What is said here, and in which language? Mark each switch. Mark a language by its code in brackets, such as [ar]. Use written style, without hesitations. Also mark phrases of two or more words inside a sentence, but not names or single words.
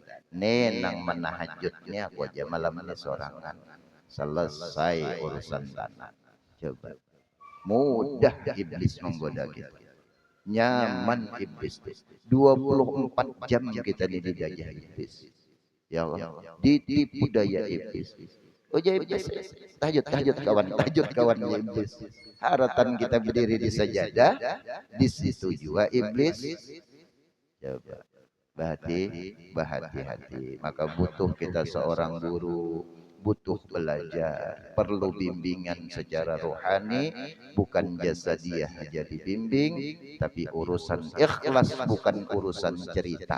[bjn] Nenang menahajudnya aku aja malam ini sorangan. [id] Selesai urusan tanah. Coba. Mudah iblis menggoda kita. [bjn] Nyaman iblis. 24 jam kita didajah iblis. [id] Ya Allah, ditipu daya iblis. Oh ya iblis, tahajud kawan iblis. [bjn] Haratan kita berdiri di sajadah, di situ juga iblis. [id] Coba berhati-hati. Maka butuh kita seorang guru, butuh belajar, perlu bimbingan secara rohani, bukan jasadiah aja dibimbing, tapi urusan ikhlas bukan urusan cerita.